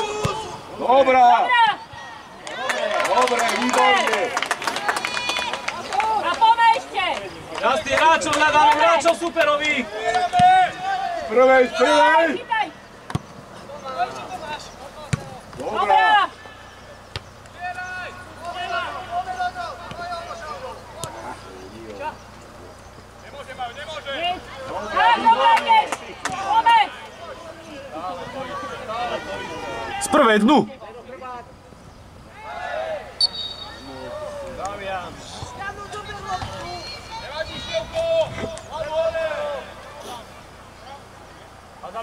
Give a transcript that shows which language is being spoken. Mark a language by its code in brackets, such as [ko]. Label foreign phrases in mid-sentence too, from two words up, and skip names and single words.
[sk] Dobrá, dobre, výborne. A pome ešte. Raz tých hráčov hľadáme, hráčov superových! Prvej. Chytaj. Dobrá. Dobrá. [pl] Jedź. Tak, dobra, jedź. [sk] Pome. Z prvej dnu! Damian! Adam